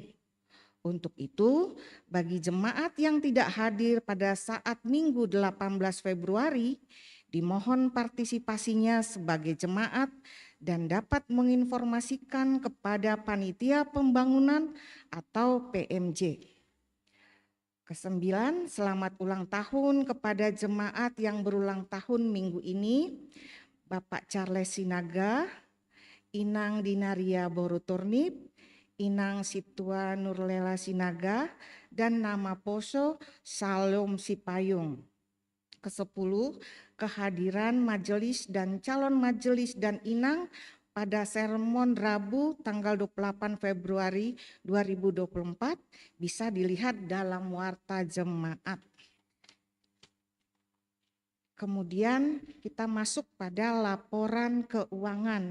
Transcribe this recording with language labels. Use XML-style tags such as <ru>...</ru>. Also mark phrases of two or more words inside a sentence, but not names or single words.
<id>Untuk itu, bagi jemaat yang tidak hadir pada saat Minggu 18 Februari, dimohon partisipasinya sebagai jemaat dan dapat menginformasikan kepada Panitia Pembangunan atau PMJ. Kesembilan, selamat ulang tahun kepada jemaat yang berulang tahun minggu ini, Bapak Charles Sinaga, Inang Dinaria Boruturnip, Inang Situa Nurlela Sinaga, dan Nama Poso Salom Sipayung. Kesepuluh, kehadiran majelis dan calon majelis dan Inang pada sermon Rabu tanggal 28 Februari 2024 bisa dilihat dalam warta jemaat. Kemudian kita masuk pada laporan keuangan.</id>